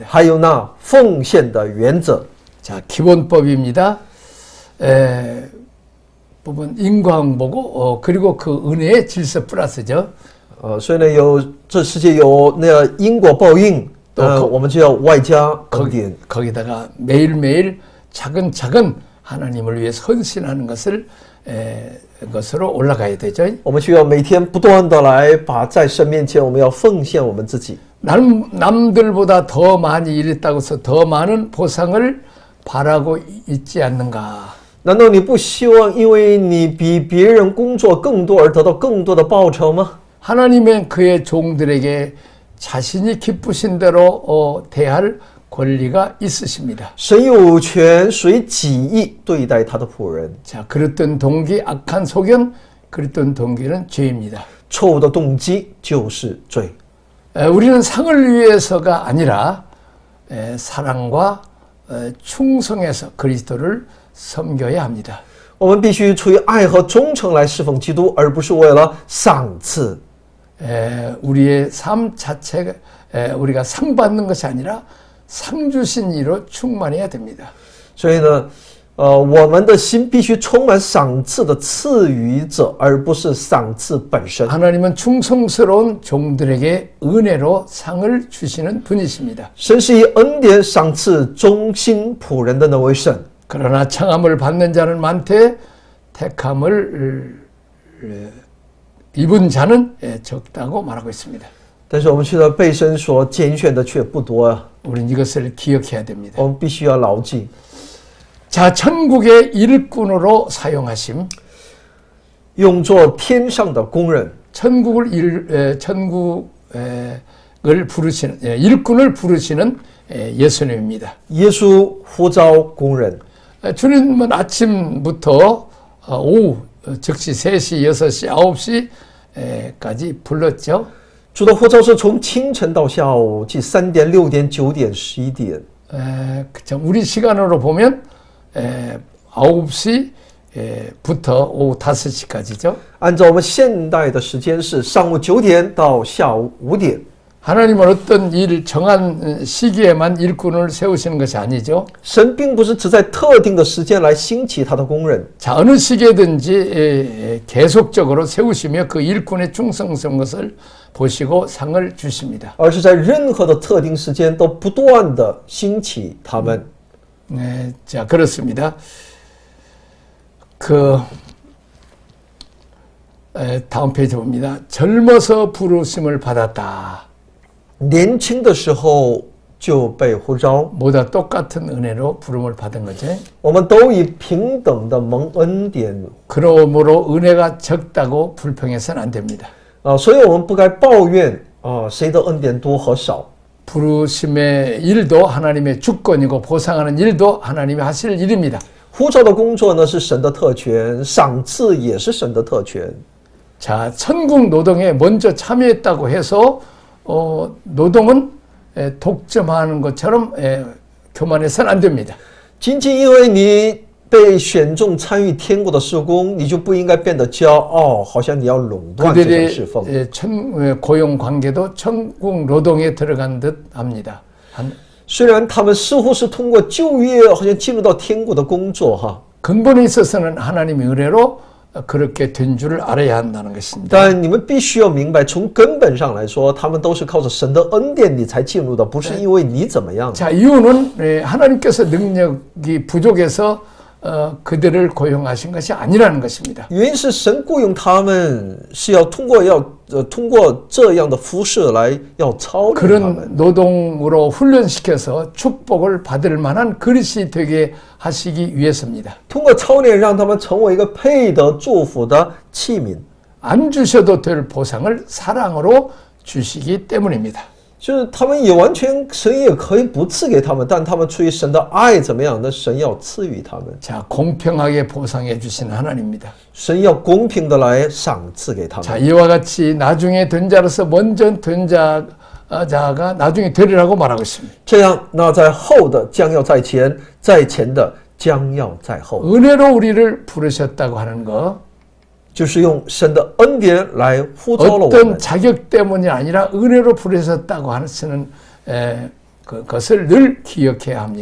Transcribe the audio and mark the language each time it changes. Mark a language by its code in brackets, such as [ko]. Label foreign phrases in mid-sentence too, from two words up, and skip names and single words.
[zh] 还有那奉献的原则。 [ko] 자, 기본법입니다. 부분 인과응보고 그리고 그 은혜의 질서 플러스죠. [zh] 所以呢，这世界有那因果报应，我们就要外加恩典。 [ko] 거기다가 매일매일 차근차근 하나님을 위해서 헌신하는 것으로 올라가야 되죠. [zh] 我们需要每天不断的来把在神面前，我们要奉献我们自己。 [ko] 남들보다 더 많이 일했다고 해서 더 많은 보상을 바라고 있지 않는가? [zh] 难道你不希望因为你比别人工作更多而得到更多的报酬吗？ [ko] 하나님은 그의 종들에게 자신이 기쁘신 대로 대할 권리가 있으십니다. [zh] 神有权随己意对待他的仆人。 [ko] 자, 그랬던 동기, 악한 소견, 그랬던 동기는 죄입니다. [zh] 错误的动机就是罪。 [ko] 우리는 상을 위해서가 아니라 사랑과 충성해서 그리스도를 섬겨야 합니다. [zh] 我们必须出于爱和忠诚来侍奉基督，而不是为了赏赐。 [ko] 우리의 삶 자체가 우리가 상 받는 것이 아니라 상 주신 이로 충만해야 됩니다. [zh] 所以呢，我们的心必须充满赏赐的赐予者，而不是赏赐本身。 [ko] 하나님은 충성스러운 종들에게 은혜로 상을 주시는 분이십니다. [zh] 神是以恩典赏赐忠心仆人的那位神。 [ko] 그러나 청함을 받는 자는 많되 택함을 입은 자는 적다고 말하고 있습니다. [zh] 但是我们却在被神所拣选的却不多啊！ [ko] 우리는 이것을 기억해야 됩니다. [zh] 我们必须要牢记。 [ko] 자, 천국의 일꾼으로 사용하심. [zh] 用作天上的工人， [ko] 천국을 부르시는 일꾼을 부르시는 예수님입니다. [zh] 耶稣呼召工人。 [ko] 주님은 아침부터 오후 즉시 3시, 6시, 9시까지 불렀죠. [zh] 主的呼召是从清晨到下午，即3点、6点、9点、11点。 [ko] 우리 시간으로 보면 9시부터 오후 5시까지죠. [zh] 按照我们现代的时间是上午9点到下午5点。 [ko] 하나님은 어떤 일 정한 시기에만 일꾼을 세우시는 것이 아니죠. [zh] 神并不是只在特定的时间来兴起他的工人， [ko] 자, 어느 시기에든지 계속적으로 세우시며 그 일꾼의 충성스러운 것을 보시고 상을 주십니다. [zh] 而是在任何的特定时间都不断的兴起他们。 [ko] 네, 자, 그렇습니다. 다음 페이지 봅니다. 젊어서 부르심을 받았다. [zh] 年轻的时候就被呼召， [ko] 모두 똑같은 은혜로 부름을 받은 거죠. [zh] 我们都以平等的蒙恩典 [ko] 그러므로 은혜가 적다고 불평해서는 안 됩니다. [zh] 所以我们不该抱怨谁的恩典多和少。 [ko] 부르심의 일도 하나님의 주권이고 보상하는 일도 하나님이 하실 일입니다. [zh] 呼召的工作呢是神的特权，赏赐也是神的特权。 [ko] 자, 천국 노동에 먼저 참여했다고 해서 노동은 독점하는 것처럼 교만해서는 안 됩니다. [zh] 仅仅因为你被选中参与天国的事工，你就不应该变得骄傲，好像你要垄断这种侍奉。 [ko] 그들의 고용 관계도 천국 노동에 들어간 듯 합니다. [zh] 虽然他们似乎是通过就业，好像进入到天国的工作哈， [ko] 근본에 있어서는 하나님의 은혜로 그렇게 된 줄을 알아야 한다는 것입니다. [zh] 但你们必须要明白，从根本上来说，他们都是靠着神的恩典你才进入的，不是因为你怎么样。 [ko] 자, 이유는 하나님께서 능력이 부족해서 그들을 고용하신 것이 아니라는 것입니다. [zh] 原因是神雇佣他们是要通过这样的服饰来要操练他 [ko] 그런 [zh] 们， [ko] 노동으로 훈련시켜서 축복을 받을 만한 그릇이 되게 하시기 위해서입니다. [zh] 通过操练让他们成为一个配得祝福的器皿。 안 주셔도 될 보상을 사랑으로 주시기 때문입니다. 就是他们也完全神也可以不赐给他们，但他们出于神的爱怎么样呢？神要赐予他们， [ko] 자, 공평하게 보상해 주시는 하나님입니다. [zh] 神要公平的来赏赐给他们。 [ko] 자, 이와 같이 나중에 된 자로서 먼저 된 자가 나중에 되리라고 말하고 있습니다. [zh] 这样，那在后的将要在前，在前的将要在后， [ko] 은혜로 우리를 부르셨다고 하는 거, [zh] 就是用神的恩典来呼召了我 [ko] 어떤 [zh] 们。 [ko] 자격 때문이 아니라 은혜로 부르셨다고 하시는 그것을 늘 기억해야 합니다.